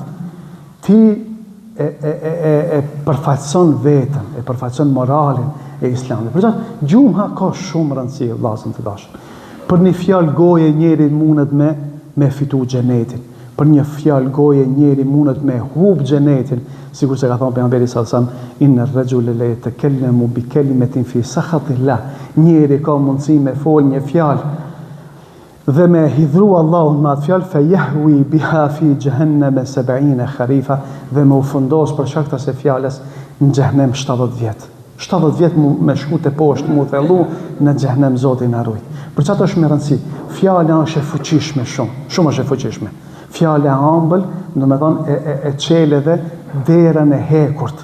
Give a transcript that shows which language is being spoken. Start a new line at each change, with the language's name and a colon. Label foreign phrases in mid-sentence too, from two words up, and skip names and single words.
Albanian: Ti e përfaqëson veten, e përfaqëson moralin e islamit. Për çfarë gjumha ka shumë rëndësi vllazën të dashur. Për një fjalë goje njeri mundet me fitu xhenetin. Për një fjalë goje njeri mundet me hub xhenetin, sikur se ka thënë pejgamberi
Arabic: صلى الله عليه وسلم إن الرجل ليتكلم بكلمة في سخط الله.
Albanian: Njeri ka mundësi me fol një fjalë dhe me hidhru Allahun me atë fjalë,
Arabic: فيهوي بها في جهنم 70 خريفا,
Albanian: dhe me u fundos për shkak të asaj fjalës në xhehenem 70 vjet. 70 vjet me shku te poshtë, mu thellu në xhehenem, Zoti na ruaj. Për çfarë është me rëndësi? Fjala është e fuqishme shumë është e fuqishme. Fjala e ëmbël, domethënë e çel edhe derën e hekurt.